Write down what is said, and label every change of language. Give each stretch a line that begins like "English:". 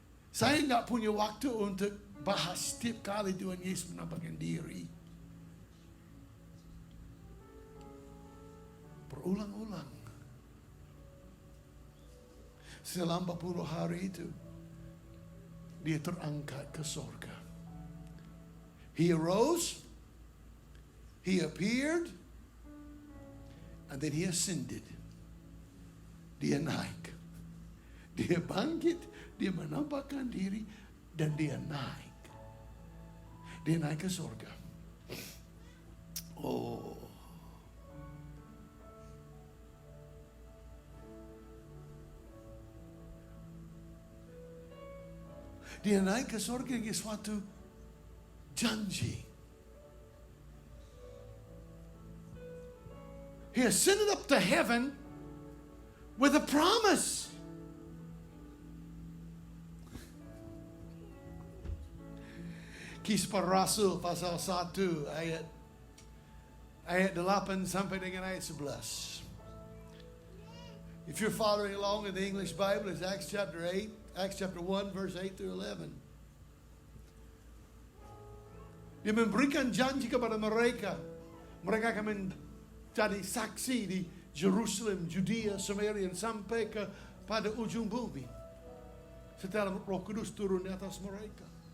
Indonesian: Saya nggak punya waktu untuk bahas setiap kali Tuhan Yesus menampakkan diri. Berulang-ulang. Selama 40 hari itu, dia terangkat ke surga.
English: He arose. He appeared, and then he ascended.
Indonesian: Dia naik. Dia bangkit, dia menampakkan diri, dan dia naik. Dia naik ke surga. Oh. Dia naik ke surga dengan suatu janji.
English: He ascended up to heaven with a promise.
Indonesian: Kisah Para Rasul pasal 1 ayat 8 sampai dengan ayat 11.
English: If you're following along in the English Bible, it's Acts chapter 1 verse 8 through 11.
Indonesian: Dia memberikan janji kepada mereka. Mereka akan jadi saksi di Jerusalem, Judea, Samaria, sampai pada ujung bumi. Setelah Roh Kudus turun di atas mereka.